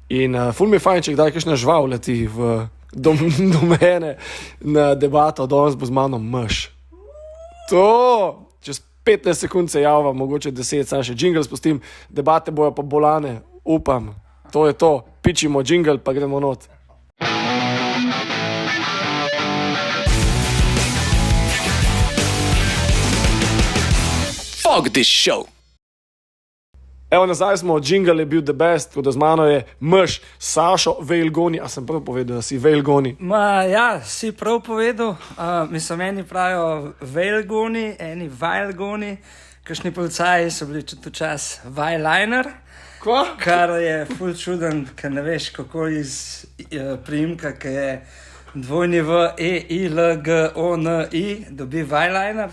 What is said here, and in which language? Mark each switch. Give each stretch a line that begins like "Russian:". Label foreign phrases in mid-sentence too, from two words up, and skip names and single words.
Slovenian: In ful mi je fajn, če kdaj kakšna žival leti do mene na debato, danes bo z mano mrš. To, čez 15 sekund se javlja, mogoče 10, sam še džingl spustim, debate bojo pa bolane, upam. To je to, pičimo džingl, pa gremo not.
English: Fuck this show.
Slovenian: Evo, nazaj smo, džingl je bil
English: the best,
Slovenian: tako da z mano je mrš Sašo Veljgoni. A sem prav povedal, da si Veljgoni? Ja, si prav povedal. Mislim, eni pravijo Veljgoni, eni Vajlgoni, kakšni policaji so bili tudi čas Vajliner. Kva? Kar je ful čuden, ker ne veš, kako iz priimka, ki je dvojni v E-I-L-G-O-N-I, dobi Vajliner.